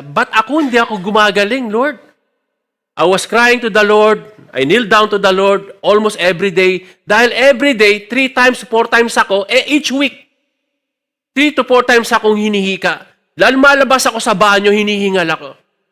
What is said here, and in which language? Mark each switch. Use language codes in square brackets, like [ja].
[tl] But ako, hindi ako gumagaling, Lord. [en] I was crying to the Lord, I kneeled down to the Lord almost every day, dahil every day, 3 times, 4 times ako, each week, 3 to 4 times [tl] akong hinihika. Dahil malabas ako sa banyo, hinihingal ako.